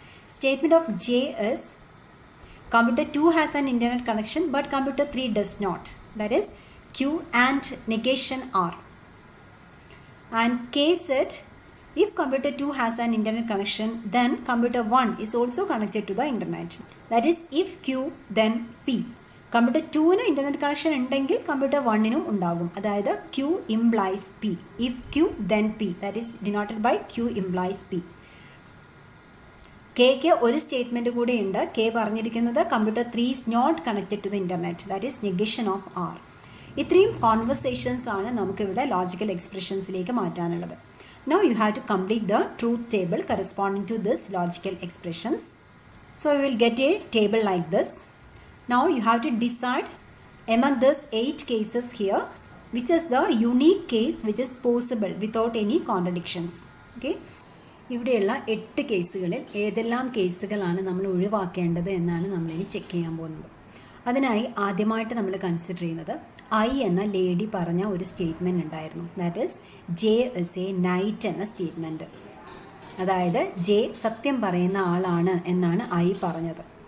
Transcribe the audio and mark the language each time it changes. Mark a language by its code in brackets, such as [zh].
[en] Statement of J is computer 2 has an internet connection but computer 3 does not. That is Q and negation R. And K said if computer 2 has an internet connection, then computer 1 is also connected to the internet. That is if Q then P. [ml] Computer 2-ന് internet connection ഉണ്ടെങ്കിൽ computer 1-നും ഉണ്ടാകും. [en] അതായത് Q implies P. If Q then P. That is denoted by Q implies P. [ml] Cake ഒരു statement കൂടി ഉണ്ട്. K പറഞ്ഞിരിക്കുന്നത് computer 3 [en] is not connected to the internet. That is negation of R. [ml] ഇത്രയും conversations ആണ് നമുക്കിവിടെ logical എക്സ്പ്രഷൻസിലേക്ക് മാറ്റാനുള്ളത്. [en] Now you have to complete the truth table corresponding to this logical expressions. So we will get a table like this. Now you have to decide among these 8 cases here which is the unique case which is possible without any contradictions. Okay. [ml] ഇവിടെയുള്ള 8 കേസുകളിൽ ഏതെല്ലാം കേസുകളാണ് നമ്മൾ ഒഴിവാക്കേണ്ടത് എന്നാണ് നമ്മളിനി check ചെയ്യാൻ പോകുന്നത്. അതിനായി ആദ്യമായിട്ട് നമ്മൾ കൺസിഡർ ചെയ്യുന്നത് ഐ എന്ന ലേഡി പറഞ്ഞ ഒരു സ്റ്റേറ്റ്മെൻറ്റ് ഉണ്ടായിരുന്നു. [en] that is J is a knight [ml] എന്ന സ്റ്റേറ്റ്മെൻറ്റ്. അതായത് ജെ സത്യം പറയുന്ന ആളാണ് എന്നാണ് ഐ പറഞ്ഞത്.